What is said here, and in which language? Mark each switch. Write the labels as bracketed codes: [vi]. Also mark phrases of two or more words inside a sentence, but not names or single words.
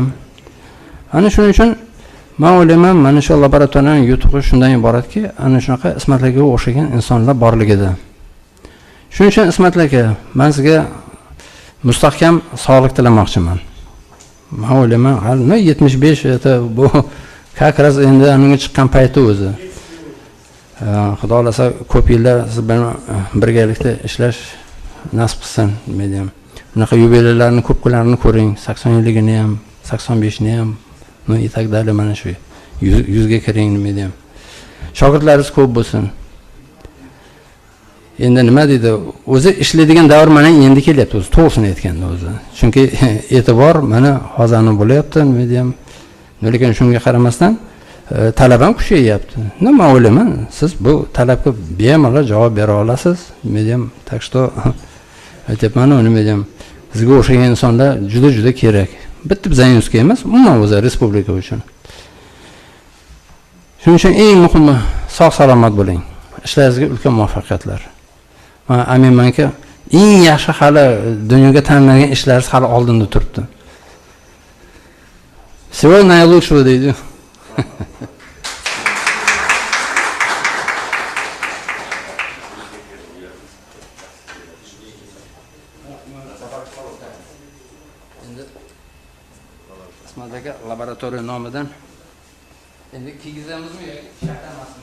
[uz] Ana shuning uchun men o'ylayman, mana shu laboratoriyaning yutug'i shundan iboratki, ana shunaqa Ismat akaga o'xshagan insonlar borligida. Shuning uchun Ismat aka, men sizga mustahkam sog'lik tilamoqchiman. Men o'ylayman, hali 75 bu [ru] как раз [uz] endi aniga chiqqan payti o'zi. Xudo xolasa ko'p yillar siz bilan birgalikda ishlash nasib qilsin, deyman. Bunaqa yubileylarni ko'plarni ko'ring, 80 yilligini ham, 85ni ham, [ru] и так далее, [uz] mana shu 100 ga kiring deyman. Shogirdlaringiz ko'p bo'lsin. Endi nima deydi, o'zi ishlaydigan davr mana endi kelyapti, o'zi to'g'risini aytganda o'zi. Chunki e'tibor mana hozirni bo'lyapti, deyman. Lekin shunga qaramasdan talab ham kuchayyapti. Nima o'ylayman, siz bu talabga bemalol javob bera olasiz, deyman. [ru] Так что [uz] aytayapman, nima deyman, sizga o'xshagan insonlar juda kerak. Bitta Zaynusga emas, umuman o'zi respublika uchun. Shuning uchun eng muhimi sog' salomat bo'ling. Ishlaringizga ulkan muvaffaqiyatlar. Men aminmanki, eng yaxshi hali dunyoga tanlangan ishlaringiz hali oldinda turibdi. [ru] Всего наилучшего deydi. [uz] Endi Ismat aka laboratoriya nomidan endi kiygizamizmi yoki shaka emasmi?